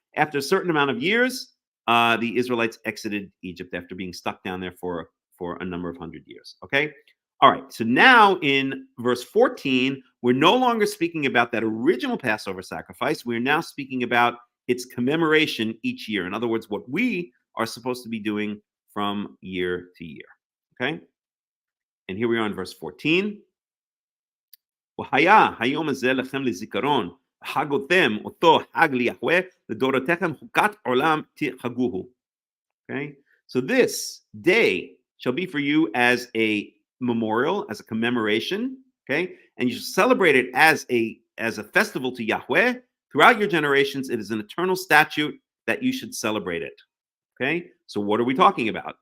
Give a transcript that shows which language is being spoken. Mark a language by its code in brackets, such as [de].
[en] After a certain amount of years, the Israelites exited Egypt after being stuck down there for a number of hundred years. Okay. All right. So now in verse 14, we're no longer speaking about that original Passover sacrifice. We're now speaking about its commemoration each year. In other words, what we are supposed to be doing from year to year. Okay. And here we are in verse 14. [he] והיה היום הזה לכם לזיכרון, חגותם אותו חג ליהוה, לדורותיכם חוקת עולם תחגוהו. [en] Okay, so this day shall be for you as a memorial, as a commemoration, okay, and you shall celebrate it as a festival to Yahweh throughout your generations. It is an eternal statute that you should celebrate it. Okay, so what are we talking about?